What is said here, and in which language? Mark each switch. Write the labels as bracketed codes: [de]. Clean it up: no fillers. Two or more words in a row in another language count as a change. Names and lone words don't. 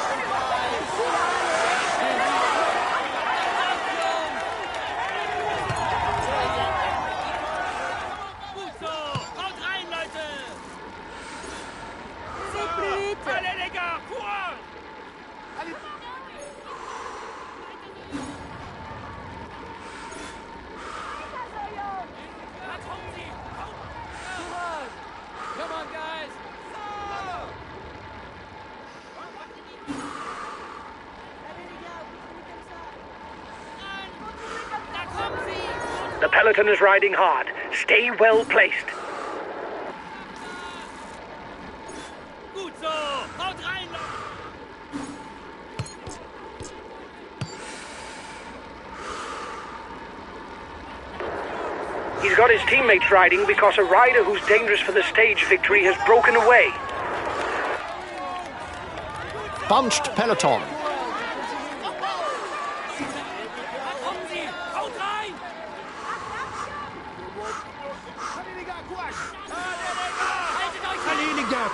[de] Gut so. Haut rein, Leute. [fr] Allez les gars, courage. [de] Da kommen sie. [en] Come on, guys. [de] Da kommen sie. [en] The peloton is riding hard. Stay well placed. [de] Gut so. Haut rein, Leute. [en] He's got his teammates riding because a rider who's dangerous for the stage victory has broken away. Bunched peloton. [de] Da kommen sie. Haut rein. [fr] Allez les gars, courage. [de] Haltet euch [fr] Allez les gars.